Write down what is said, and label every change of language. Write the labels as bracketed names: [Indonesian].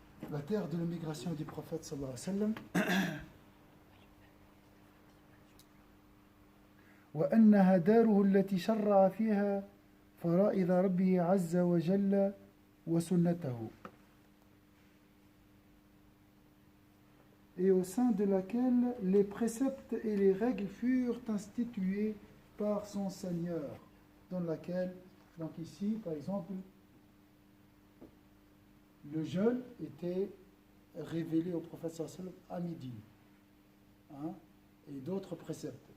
[French] La terre de l'immigration du prophète sallallahu alayhi wa sallam. [Arabic] وأنها داره التي شرع فيها فرائض ربه عز وجل وسنته. [French] Et au sein de laquelle les préceptes et les règles furent institués par son Seigneur, dans laquelle, donc ici, par exemple, le jeûne était révélé au prophète sallallahu alayhi wa sallam à midi, hein, et d'autres préceptes.